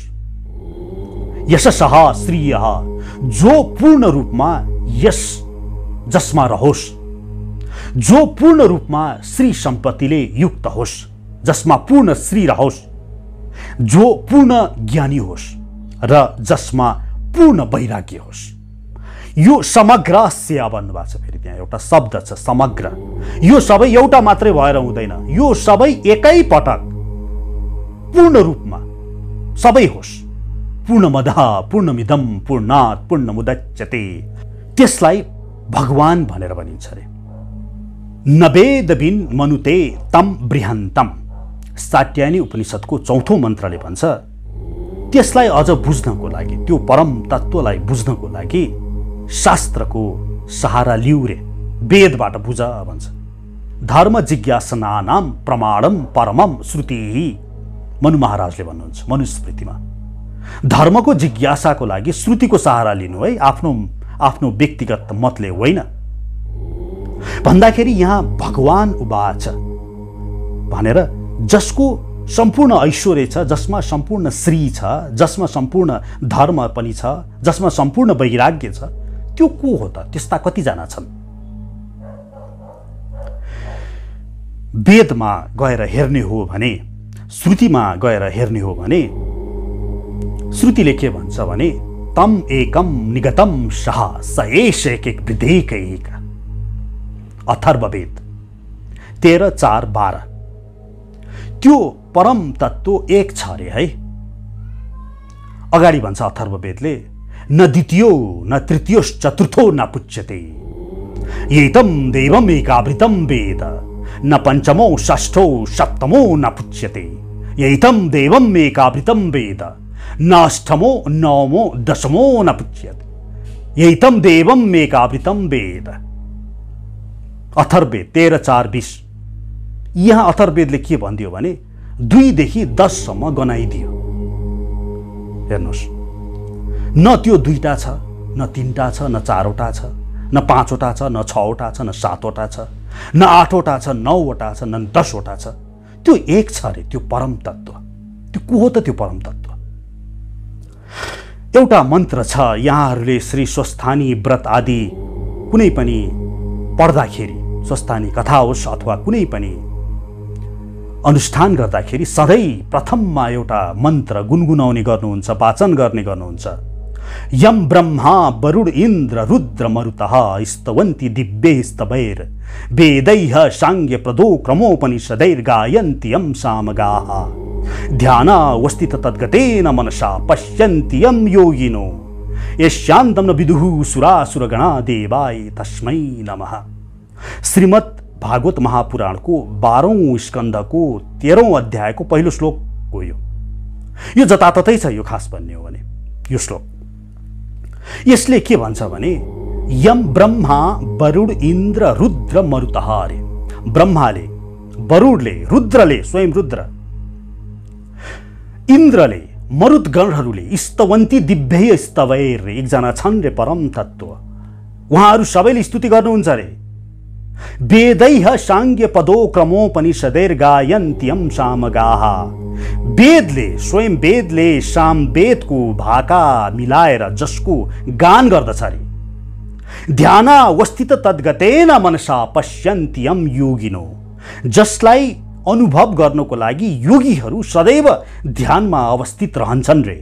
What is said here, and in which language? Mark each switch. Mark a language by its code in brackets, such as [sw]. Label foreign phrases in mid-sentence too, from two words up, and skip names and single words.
[sa] यशसः श्रियः, [ne] जो पूर्ण रूपमा यश जसमा रहोस्, जो पूर्ण रूपमा श्री सम्पत्तिले युक्त होस्, जसमा पूर्ण श्री रहोस्, जो पूर्ण ज्ञानी होस् र जसमा पूर्ण वैराग्य होस्। यो समग्र सेवा भन्नुभएको छ। फेरि त्यहाँ एउटा शब्द छ समग्र। यो सबै एउटा मात्रै भएर हुँदैन, यो सबै एकै पटक पूर्ण रूपमा सबै होस्। [sa] पूर्णमदः पूर्णमिदं पूर्णात् पूर्णमुदच्यते, [ne] त्यसलाई भगवान भनेर भनिन्छ रे। [sa] नवेदबिन मनुते तम बृहन्तम, [ne] साट्यायनी उपनिषदको 4औं मन्त्रले भन्छ, त्यसलाई अझ बुझ्नको लागि, त्यो परम तत्त्वलाई बुझ्नको लागि शास्त्रको सहारा लिऊ रे, वेदबाट बुझ भन्छ। [sa] धर्म जिज्ञासनानाम प्रमाणम परमम श्रुतिः, [ne] मनु महाराजले भन्नुहुन्छ मनुस्मृतिमा। धर्मको जिज्ञासाको लागि श्रुतिको सहारा लिनु है, आफ्नो व्यक्तिगत मतले होइन। भन्दाखेरि यहाँ भगवान उवाच भनेर जसको सम्पूर्ण ऐश्वर्य छ, जसमा सम्पूर्ण श्री छ, जसमा सम्पूर्ण धर्म पनि छ, जसमा सम्पूर्ण वैराग्य छ, त्यो को हो त? त्यस्ता कतिजना छन्? वेदमा गएर हेर्ने हो भने, श्रुतिमा गएर हेर्ने हो भने, श्रुतिले के भन्छ भने, [sa] तम एकम निगतम सह स एष एक विधेयक एक। [ne] अथर्ववेद 13:4-12। त्यो परम तत्त्व एक छ रे है। अगाडि भन्छ अथर्ववेदले, [sa] न द्वितीयो न तृतीयोश्चतुर्थो न पुच्यते एतम देवम एकावृतम वेद, न पंचमो षष्ठो सप्तमो न पुच्यते एतम देवम एकावृतम वेद, न अष्टमो नवमो दशमो न पुच्यते एतम देवम एकावृतम वेद। अथर्ववेद 13:4-20। [ne] यहाँ अथर्ववेदले के भनिदियो भने 2 देखि 10 सम्म गनाइदियो। हेर्नुहोस्, न त्यो 2टा छ, न 3टा छ, न 4वटा छ, न 5वटा छ, न 6वटा छ, न 7वटा छ, न 8वटा छ, 9वटा छ, न 10वटा छ। त्यो एक छ रे, त्यो परम तत्त्व। त्यो को हो त त्यो परम तत्त्व? एउटा मन्त्र छ, यहाँहरूले श्री स्वस्थानी व्रत आदि कुनै पनि पढ्दाखेरि, स्वस्थानी कथा होस् अथवा कुनै पनि अनुष्ठान गर्दाखेरि सधैँ प्रथममा एउटा मन्त्र गुनगुनाउने गर्नुहुन्छ, वाचन गर्ने गर्नुहुन्छ। [sa] यम ब्रह्मा वरुण इन्द्र रुद्र मरुतः स्तवन्ति दिव्यै स्तवैर् वेदैः साङ्ग्य प्रदो क्रमोपनिषदैर्गायन्ति यं सामगाः ध्यानावस्थित तद्गतेन मनसा पश्यन्ति यं योगिनो यस्यान्तं न विदुः सुरासुरगणा देवाय तस्मै नमः। [ne] श्रीमद् भागवत महापुराण को 12औं स्कन्द को 13औं अध्याय को पहिलो श्लोक हो यो जताततै छ। यो खास भन्ने हो भने यो श्लोक यसले के भन्छ भने [sa] यम ब्रह्मा वरुण इन्द्र रुद्र मरुतः [ne] अरे। ब्रह्माले, वरुणले, रुद्रले, स्वयं रुद्र, इन्द्रले, मरुतगणहरूले [sa] स्तवन्ती दिव्यै स्तवैर्, [ne] एकजना छन् रे परम तत्त्व, उहाँहरू सबैले स्तुति गर्नुहुन्छ रे। [sa] वेदैः साङ्ग्य पदो क्रमोपनिषदैर्गायन्त्यं सामगाः, [ne] वेदले, स्वयं वेदले सामवेदको भाका मिलाएर जसको गान गर्दछ रे। [sa] ध्यानावस्थित तद्गतेन मनसा पश्यन्त्यं योगिनो, [ne] जसलाई अनुभव गर्नको लागि योगीहरू सदैव ध्यानमा अवस्थित रहन्छन् रे।